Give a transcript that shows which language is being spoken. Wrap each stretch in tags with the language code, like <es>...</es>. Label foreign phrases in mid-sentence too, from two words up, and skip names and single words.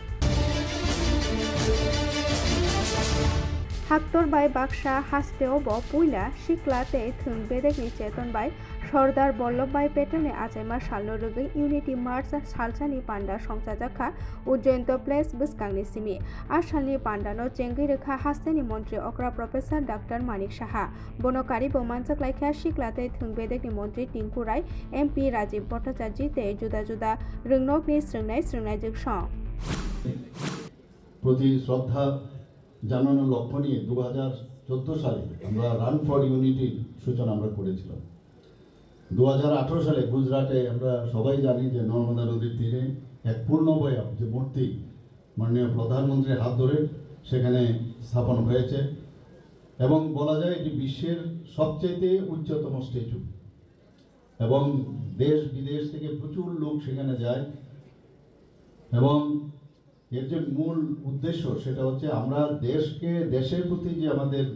<trp>हाक्टर बाय बाक्सा हास्टेओ ब पुइला सिक्ला तै थों बेदेगनि चेतन बाय सरदार बल्लभभाई पेटेलनि आचाइमा सालनो रगै</trp> <en>unity march</en> <trp>सालसानि पान्डा संसाजाखा उज्जयন্ত प्लेस बसकांनि सिमि आसालनि पान्डानो चेंगै रेखा हास्टेनि मन्त्री अक्रा प्रोफेसर डाक्टर मानिक साहा बनकारि बमानजाक लायखा सिक्लाते थों बेदेगनि मन्त्री टिंकु राय एमपी राजीव भट्टाचार्य ते जुदा जुदा रोंनकनि स्रोंनाय जोगसं</trp> <bn>প্রতি শ্রদ্ধা জানানোর লক্ষ্য নিয়ে 2014 সালে আমরা রান ফর ইউনিটির সূচনা আমরা করেছিলাম। 2018 সালে গুজরাটে আমরা সবাই জানি যে নর্মদা নদীর তীরে এক পূর্ণবয়ব যে মূর্তি মাননীয় প্রধানমন্ত্রীর হাত ধরে সেখানে স্থাপন হয়েছে এবং বলা যায় এটি বিশ্বের সবচেয়ে উচ্চতম স্ট্যাচু এবং দেশ বিদেশ থেকে প্রচুর লোক সেখানে যায় এবং এর যে মূল উদ্দেশ্য সেটা হচ্ছে আমরা দেশের প্রতি যে আমাদের</bn>